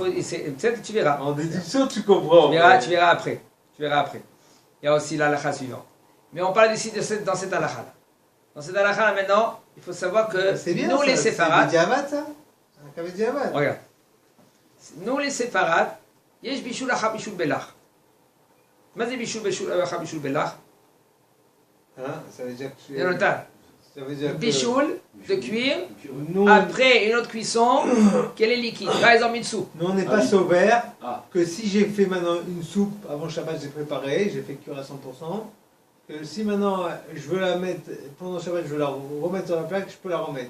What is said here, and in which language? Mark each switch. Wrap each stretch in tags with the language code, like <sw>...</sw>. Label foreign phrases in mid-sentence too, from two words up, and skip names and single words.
<fr>Peut-être que tu verras. En déduction, tu comprends. Tu verras après. Tu verras après. Il y a aussi l'halakha suivante. Mais on parle ici dans cette halakha là. Dans cette halakha là maintenant, il faut savoir que C'est bien, nous ça. les séfarades. C'est diamant, ça. C'est un diamant. Regarde. Nous les séfarades,</fr> <he>יש בישול אחר בישול בלח. Mais בישול אחר בישול בלח.</he> <fr>Hein, ça veut dire que tu Il y a longtemps. Ça veut dire que Bishul, de cuire. nous, Après une autre cuisson, qu'elle est liquide. Par exemple une soupe. nous on n'est pas sauvaires. Ah. Que si j'ai fait maintenant une soupe avant Shabbat, j'ai préparé, j'ai fait cuire à 100%. Que si maintenant je veux la mettre pendant Shabbat, je veux la remettre sur la plaque, je peux la remettre.</fr>